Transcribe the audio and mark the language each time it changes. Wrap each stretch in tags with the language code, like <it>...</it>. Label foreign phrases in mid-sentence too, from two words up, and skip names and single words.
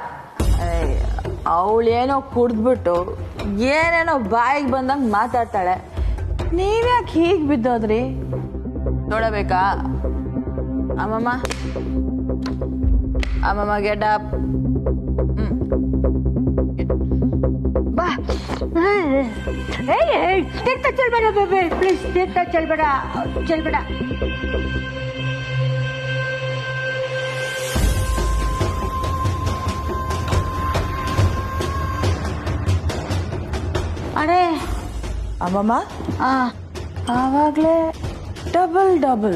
<kn>ಅವಳೇನೋ ಕುಡ್ದ್ಬಿಟ್ಟು ಏನೇನೋ ಬಾಯಿಗೆ ಬಂದಂಗೆ ಮಾತಾಡ್ತಾಳೆ. ನೀವ್ಯಾಕೆ ಹೀಗೆ ಬಿದ್ದೋದ್ರಿ? ನೋಡಬೇಕಾ? ಅಮ್ಮಮ್ಮ, ಅಮ್ಮಮ್ಮ,</kn> <en>get up.</en> <kn>ಬಾ.</kn> <hi>देखता चल बेटा बेबे, प्लीज देखता चल बेटा, चल बेटा.</hi> <kn>ಅರೆ ಅಮ್ಮಮ್ಮ, ಆವಾಗಲೇ ಡಬಲ್</kn>